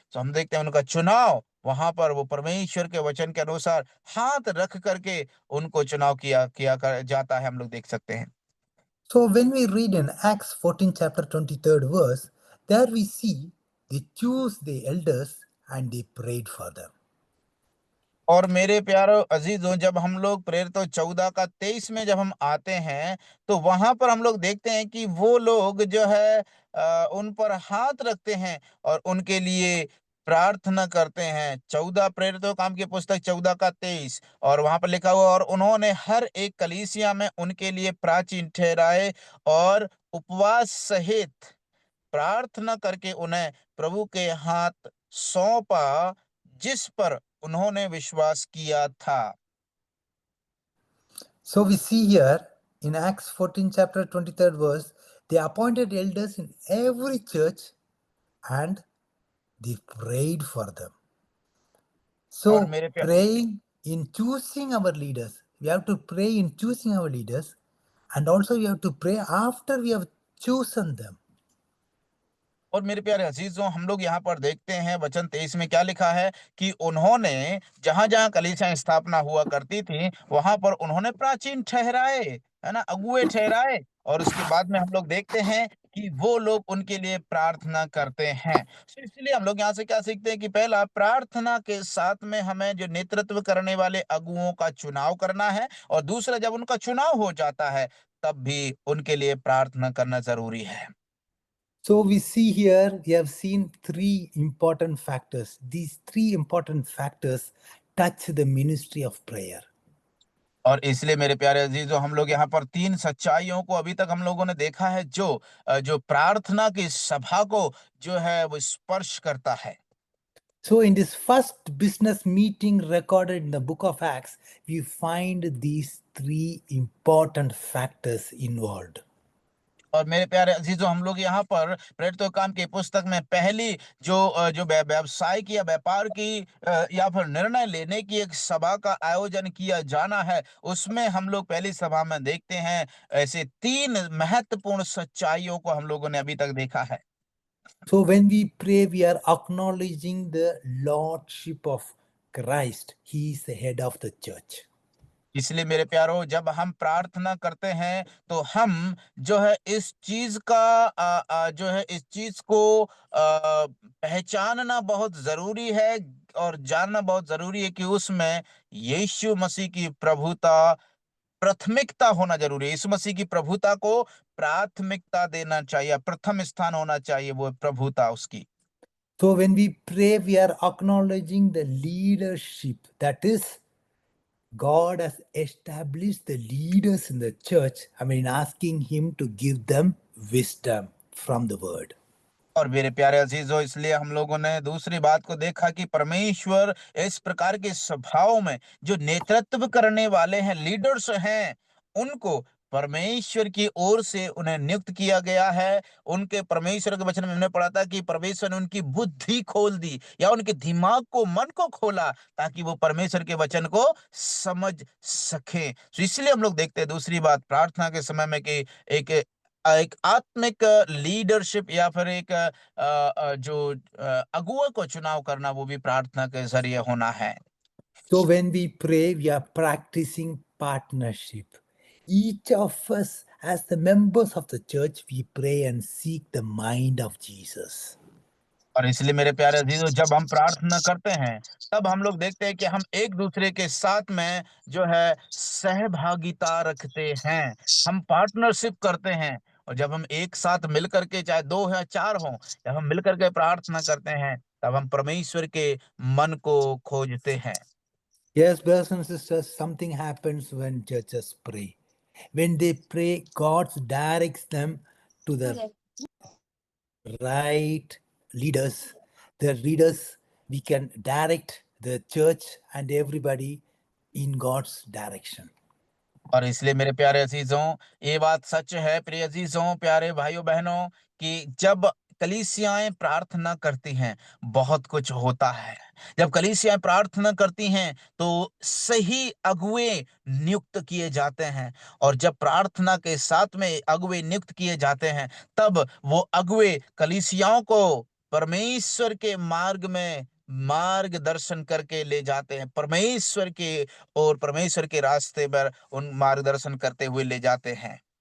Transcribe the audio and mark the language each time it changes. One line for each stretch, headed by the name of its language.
Hindi: तो हम देखते हैं उनका चुनाव वहां पर वो परमेश्वर के वचन के अनुसार हाथ रख करके उनको चुनाव किया किया कर जाता है, हम लोग देख सकते हैं।
English: So when we read in Acts 14 chapter 23rd verse, there we see they choose the elders and they prayed for them.
Hindi: और मेरे प्यारो अजीजों, जब हम लोग प्रेरितों 14 का 23 में जब हम आते हैं, तो वहां पर हम लोग देखते हैं कि वो लोग जो है उन पर हाथ रखते हैं और उनके लिए प्रार्थना करते हैं। 14 प्रेरितों काम की पुस्तक 14 का 23, और वहां पर लिखा हुआ, और उन्होंने हर एक कलीसिया में उनके लिए प्राचीन ठहराए और उपवास सहित प्रार्थना करके उन्हें प्रभु के हाथ सौंपा, जिस पर उन्होंने विश्वास किया था।
English: So we see here in Acts 14 chapter 23rd verse, they appointed elders in every church and they prayed for them.
Hindi: और
English: So
Hindi: मेरे प्यार
English: praying in choosing our leaders, we have to pray in choosing our leaders, and also we have to pray after we have chosen them.
Hindi: और मेरे प्यारे अजीजों, हम लोग यहाँ पर देखते हैं वचन 23 में क्या लिखा है कि उन्होंने जहां जहां कलीसिया स्थापना हुआ करती थी, वहां पर उन्होंने प्राचीन ठहराए, है ना, अगुए ठहराए, और उसके बाद में हम लोग देखते हैं कि वो लोग उनके लिए प्रार्थना करते हैं। तो इसलिए हम लोग यहाँ से क्या सीखते हैं कि पहला, प्रार्थना के साथ में हमें जो नेतृत्व करने वाले अगुओं का चुनाव करना है, और दूसरा, जब उनका चुनाव हो जाता है तब भी उनके लिए प्रार्थना करना जरूरी है।
English: So we see here, we have seen three important factors. These three important factors touch the ministry of prayer.
Hindi: और इसलिए मेरे प्यारे अजीजों, हम लोग यहाँ पर 3 सच्चाइयों को अभी तक हम लोगों ने देखा है, जो प्रार्थना की सभा को जो है वो स्पर्श करता है।
English: So in this first business meeting recorded in the book of Acts, we find these three important factors involved.
Hindi: और मेरे प्यारे अजीजों, हम लोग यहाँ पर प्रेरितों काम की पुस्तक में पहली जो व्यवसाय की या व्यापार की या फिर निर्णय लेने की एक सभा का आयोजन किया जाना है, उसमें हम लोग पहली सभा में देखते हैं ऐसे 3 महत्वपूर्ण सच्चाइयों को हम लोगों ने अभी तक देखा है।
English: So when we pray, we are acknowledging the lordship of Christ. He is the head of the church.
Hindi: इसलिए मेरे प्यारो, जब हम प्रार्थना करते हैं तो हम जो है इस चीज का जो है इस चीज को पहचानना बहुत जरूरी है और जानना बहुत जरूरी है कि उसमें यीशु मसीह की प्रभुता प्राथमिकता होना जरूरी है। यीशु मसीह की प्रभुता को प्राथमिकता देना चाहिए, प्रथम स्थान होना चाहिए वो प्रभुता उसकी।
English: So when we pray, we are acknowledging the leadership. That is, God has established the leaders in the church. I mean, asking Him to give them wisdom from the word.
Hindi: और मेरे प्यारे अजीजों, इसलिए हम लोगों ने दूसरी बात को देखा कि परमेश्वर इस प्रकार के सभाओं में जो नेतृत्व करने वाले हैं, लीडर्स हैं, उनको परमेश्वर की ओर से उन्हें नियुक्त किया गया है। उनके परमेश्वर के वचन में हमने पढ़ा था कि परमेश्वर ने उनकी बुद्धि खोल दी या उनके दिमाग को, मन को खोला, ताकि वो परमेश्वर के वचन को समझ सके। तो इसलिए हम लोग देखते हैं दूसरी बात प्रार्थना के समय में कि एक एक आत्मिक लीडरशिप या फिर एक जो अगुआ को चुनाव करना, वो भी प्रार्थना के जरिए होना है।
English: So when we pray, we are practicing partnership. Each of us, as the members of the church, we pray and seek the mind of Jesus.
Hindi: और इसलिए मेरे प्यारे अजीजों, जब हम प्रार्थना करते हैं तब हम लोग देखते हैं कि हम एक दूसरे के साथ में जो है सहभागिता रखते हैं, हम पार्टनरशिप करते हैं। और जब हम एक साथ मिलकर के, चाहे दो या चार हों, जब हम मिलकर के प्रार्थना करते हैं तब हम परमेश्वर के मन को खोजते हैं।
English: Yes, brothers and sisters, something happens when churches pray. When they pray, God directs them to the right leaders. The leaders, we can direct the church and everybody in God's direction.
Hindi: और इसलिए मेरे प्यारे अजीजों, ये बात सच है प्रिय अजीजों, प्यारे भाइयों बहनों, कि जब कलीसियाएं प्रार्थना करती हैं बहुत कुछ होता है। जब कलीसियाएं प्रार्थना करती हैं तो सही अगुए नियुक्त किए जाते हैं, और जब प्रार्थना के साथ में अगुए नियुक्त किए जाते हैं तब वो अगुए कलीसियाओं को परमेश्वर के मार्ग में मार्गदर्शन करके ले जाते हैं, परमेश्वर के और परमेश्वर के रास्ते पर उन मार्गदर्शन करते हुए ले जाते हैं।